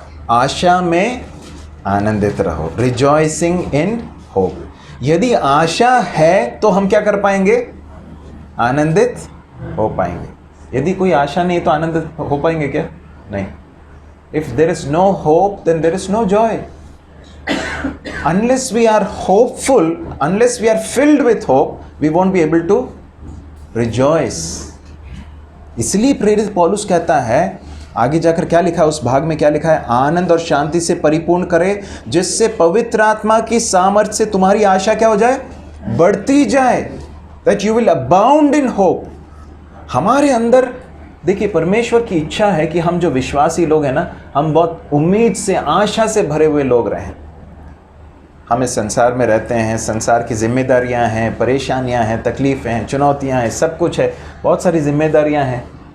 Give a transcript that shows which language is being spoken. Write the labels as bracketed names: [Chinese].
[Hindi] आशा में आनंदित रहो, [English] Rejoicing in hope. [Hindi] यदि आशा है तो हम क्या कर पाएंगे? आनंदित हो पाएंगे। यदि कोई आशा नहीं तो आनंदित हो पाएंगे क्या? नहीं। [English] If there is no hope then there is no joy. unless we are hopeful, unless we are filled with hope, we won't be able to rejoice. [Hindi] इसलिए प्रेरित पौलुस कहता है, आगे जाकर क्या लिखा है उस भाग में, क्या लिखा है? आनंद और शांति से परिपूर्ण करे, जिससे पवित्र आत्मा की सामर्थ्य से तुम्हारी आशा क्या हो जाए? बढ़ती जाए, [English] that you will abound in hope। [Hindi] हमारे अंदर देखिए, परमेश्वर की इच्छा है कि हम जो विश्वासी लोग हैं ना, हम बहुत उम्मीद से, आशा से भरे हुए लोग रहें। हम इस संसार में रहते हैं, संसार की जिम्मेदारियां हैं, परेशानियां हैं, तकलीफ़ें हैं, चुनौतियां हैं, सब कुछ है, बहुत सारी जिम्मेदारियां हैं।